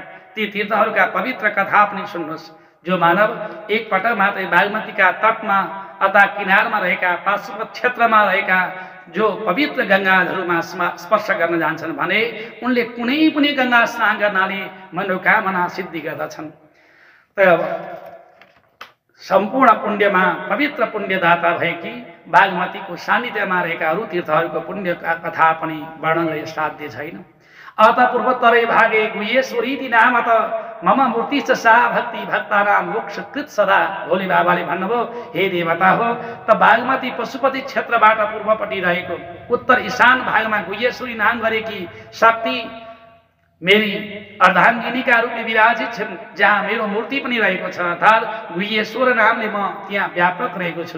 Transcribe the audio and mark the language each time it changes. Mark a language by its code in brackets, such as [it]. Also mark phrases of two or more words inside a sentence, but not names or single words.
[ne] ती तीर्थहरूका पवित्र कथा पनि सुन्नुहोस्। जो मानव एकपटक मात्रै बागमतीका तटमा अथवा किनारमा रहेका पार्श्व क्षेत्रमा रहेका जो पवित्र गङ्गाहरूमा स्पर्श गर्न जान्छन् भने उनले कुनै पनि गङ्गा स्नान गर्नाले मनोकामना सिद्धि गर्दछन्। तर सम्पूर्ण पुण्यमा पवित्र पुण्यदाता भएकी बागमतीको सान्निध्यमा रहेका अरू तीर्थहरूको पुण्यका कथा पनि वर्णनले साध्य छैन। [sa] अत पूर्वोत्तरै भागे गुह्येश्वरीति नाम त मम मूर्ति च सा भक्ति भक्तानां मोक्षकृत सदा। [ne] भोले बाबाले भन्नुभयो, हे देवता हो, त बागमती पशुपति क्षेत्रबाट पूर्वपट्टि रहेको उत्तर ईशान भागमा गुह्येश्वरी नाम गरेकी शक्ति मेरी अर्धाङ्गिनीका रूपले विराजित छन्, जहाँ मेरो मूर्ति पनि रहेको छ, अर्थात् गुह्येश्वर नामले म त्यहाँ व्यापक रहेको छु।